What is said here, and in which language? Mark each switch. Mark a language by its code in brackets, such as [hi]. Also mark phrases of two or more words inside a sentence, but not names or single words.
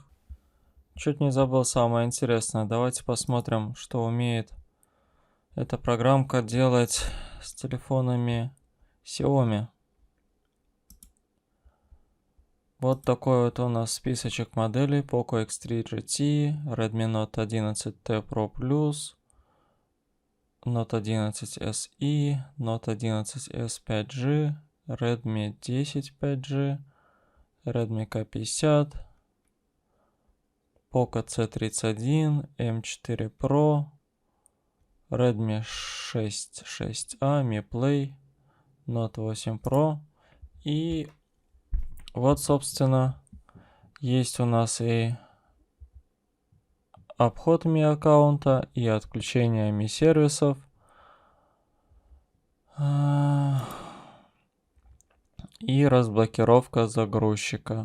[ru] Чуть не забыл самое интересное. Давайте посмотрим, что умеет эта программка делать с телефонами Xiaomi. Вот такой вот у нас списочек моделей: Poco X3 GT, Redmi Note 11T Pro Plus, Note 11 SE, Note 11s 5G, Redmi 10 5G, Redmi K50, Poco C31, M4 Pro, Redmi 6 6A, Mi Play, Note 8 Pro. И вот, собственно, есть у нас и обход Mi аккаунта, и отключение Mi сервисов. И разблокировка загрузчика.